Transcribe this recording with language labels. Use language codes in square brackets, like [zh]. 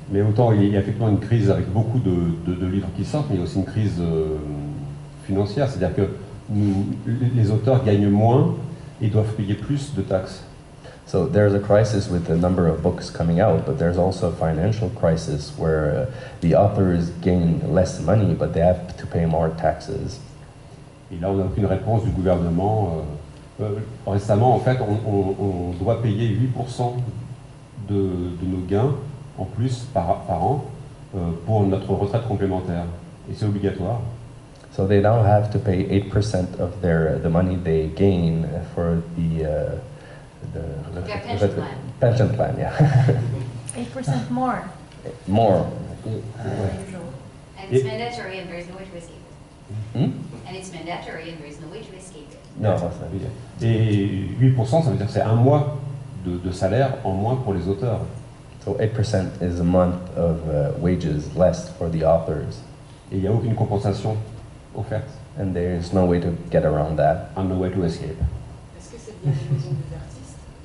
[fr] Mais autant il y a effectivement une crise avec beaucoup de livres qui sortent, mais il y a aussi une crise financière, c'est-à-dire que les auteurs gagnent moins et doivent payer plus de taxes. [en] So there's a crisis with the number of books coming out, but there's also a financial crisis where the authors gain less money, but they have to pay more taxes. [fr] Et là, on n'a aucune réponse du gouvernement. Récemment, en fait, on doit payer 8% de nos gains en plus par an pour notre retraite complémentaire. Et c'est obligatoire. [en] So they now have to pay 8% of the money they gain for the pension plan. Pension plan, yeah. 8% more. More. And it's mandatory and there is no way to escape it. Hmm? And it's mandatory and there is no way to escape it. No. [fr] Et 8%, ça veut dire que c'est un mois de salaire en moins pour les auteurs. [en] So 8% is a month of wages less for the authors. [fr] Et il n'y a aucune compensation offerte. [en] And there is no way to get around that. And no way to escape. [fr] Est-ce que c'est bien la maison des artistes?